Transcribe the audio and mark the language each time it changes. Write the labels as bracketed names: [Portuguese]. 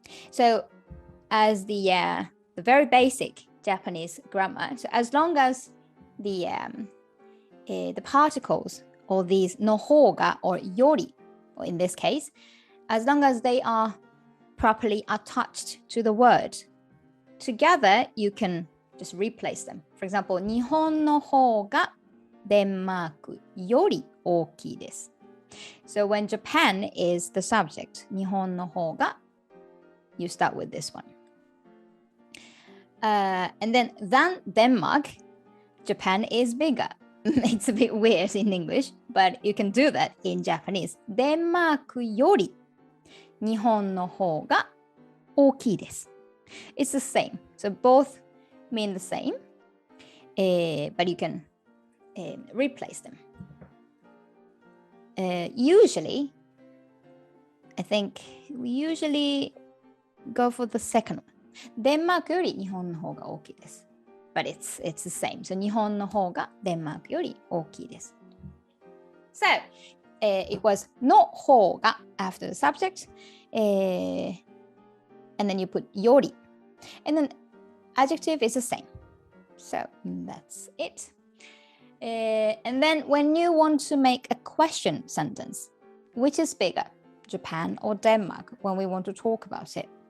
[English] So as the very basic Japanese grammar, so as long as the particles or these の方が or より, or in this case, as long as they are properly attached to the word, together you can just replace them. [Japanese] For example, 日本の方がデンマークより大きいです. [English] So when Japan is the subject, 日本の方が, you start with this one. And then than Denmark, Japan is bigger. It's a bit weird in English, but you can do that in Japanese. [Japanese] デンマークより日本の方が大きいです. [English] It's the same. So both mean the same, but you can replace them. Usually, I think we usually go for the second one. [Japanese] デンマークより日本の方が大きいです. [English] But it's the same. So [Japanese] 日本の方がデンマークより大きいです. [English] So it was の方が after the subject, and then you put より, and then adjective is the same. So that's it. And then when you want to make a question sentence, which is bigger, Japan or Denmark, when we want to talk about it?